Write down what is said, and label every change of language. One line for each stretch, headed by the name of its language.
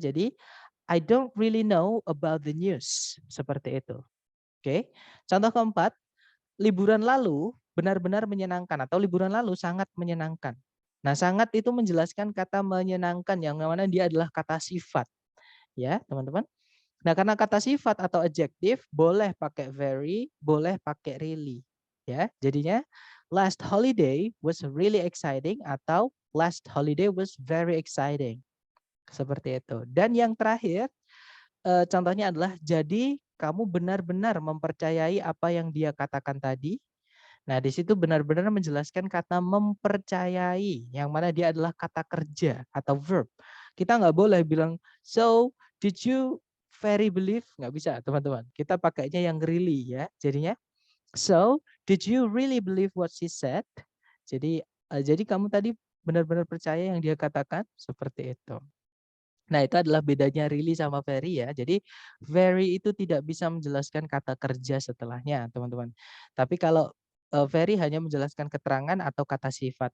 Indonesian: Jadi
English: I don't really know about the news, seperti itu.
Indonesian: Oke. Contoh keempat, liburan lalu benar-benar menyenangkan atau liburan lalu sangat menyenangkan. Nah, sangat itu menjelaskan kata menyenangkan yang mana dia adalah kata sifat. Ya, teman-teman. Nah, karena kata sifat atau adjektif boleh pakai very, boleh pakai really. Ya, jadinya
English: last holiday was really exciting
Indonesian: atau
English: last holiday was very exciting.
Indonesian: Seperti itu. Dan yang terakhir, contohnya adalah jadi kamu benar-benar mempercayai apa yang dia katakan tadi. Nah, di situ benar-benar menjelaskan kata mempercayai, yang mana dia adalah kata kerja atau verb. Kita nggak boleh bilang,
English: so did you very believe?
Indonesian: Nggak bisa, teman-teman. Kita pakainya yang really ya. Jadinya,
English: so did you really believe what she said?
Indonesian: Jadi kamu tadi benar-benar percaya yang dia katakan? Seperti itu. Nah, itu adalah bedanya really sama very ya. Jadi very itu tidak bisa menjelaskan kata kerja setelahnya, teman-teman. Tapi kalau very hanya menjelaskan keterangan atau kata sifat.